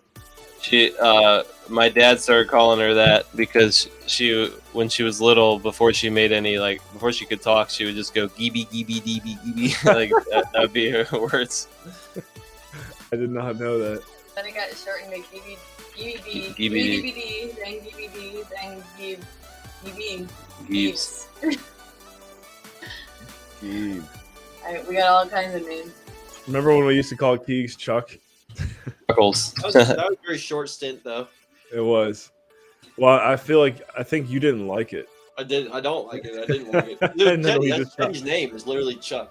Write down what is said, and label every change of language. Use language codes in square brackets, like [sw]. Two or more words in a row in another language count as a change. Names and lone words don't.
[en] My dad started calling her that because when she was little, before she could talk, she would just go Geeby, Geeby, Geeby, Geeby. Like that would be her words. I did not know that. Then it got shortened to Geeby, Geeby, Geeby, Geeby, then Geeby, then Geeb, Geeby, Geebs. Geeb. We got all kinds of names. Remember when we used to call Keegs Chuck? Chuckles. That was a very short stint, though. It was. Well, I think you didn't like it. I don't like it. I didn't like it. Dude, Teddy's name is literally Chuck.